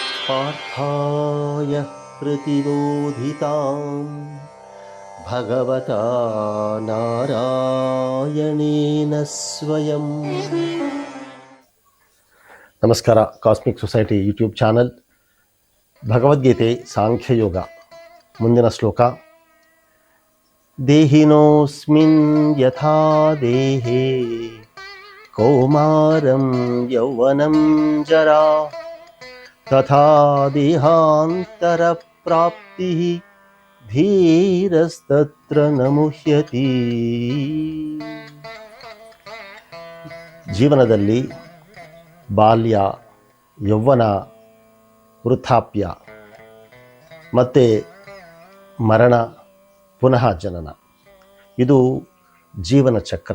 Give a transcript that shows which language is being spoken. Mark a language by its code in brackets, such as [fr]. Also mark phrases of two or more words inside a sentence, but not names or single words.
[sa] पार्थाय प्रतिबोधितां भगवता नारायणेन स्वयं. [kn] ನಮಸ್ಕಾರ. ಕಾಸ್ಮಿಕ್ ಸೊಸೈಟಿ [en] YouTube channel, [kn] ಭಗವದ್ಗೀತೆ ಸಾಂಖ್ಯಯೋಗ. ಮುಂದಿನ ಶ್ಲೋಕ. [sa] ದೇಹಿನೋಸ್ಮಿನ್ ಯಥಾ ದೇಹೇ ಕೌಮಾರಂ ಯೌವನಂ ಜರಾ ತಥಾ ದೇಹಾಂತರ ಪ್ರಾಪ್ತಿ ಧೀರಸ್ತತ್ರ ನ ಮುಹ್ಯತಿ. [kn] ಜೀವನದಲ್ಲಿ ಬಾಲ್ಯ, ಯೌವನ, ವೃದ್ಧಾಪ್ಯ ಮತ್ತು ಮರಣ, ಪುನಃ ಜನನ, ಇದು ಜೀವನ ಚಕ್ರ.